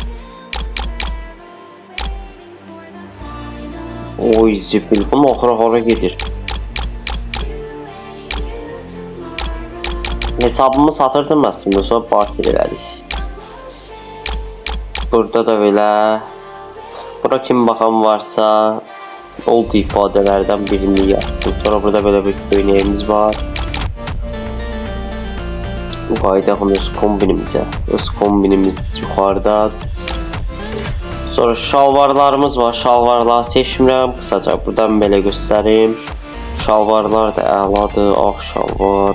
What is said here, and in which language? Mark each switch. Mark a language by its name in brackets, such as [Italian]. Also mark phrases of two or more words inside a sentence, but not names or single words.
[Azerbaijani] Oy zibil, bunun axıra hara gedir. Hesabımı satırdım aslında, sonra barter elədik. Burada da belə. [Turkish] Bura kim bakan varsa oldu ifadelerden birini yaptım. Sonra burada böyle bir köynəyimiz var. [Azerbaijani] Qayıdaq öz kombinimizə. Öz kombinimiz yuxarıda. Sonra şalvarlarımız var. Şalvarları seçmirəm. Kısaca buradan belə göstərim. Şalvarlar da əladır. Ağ şalvar.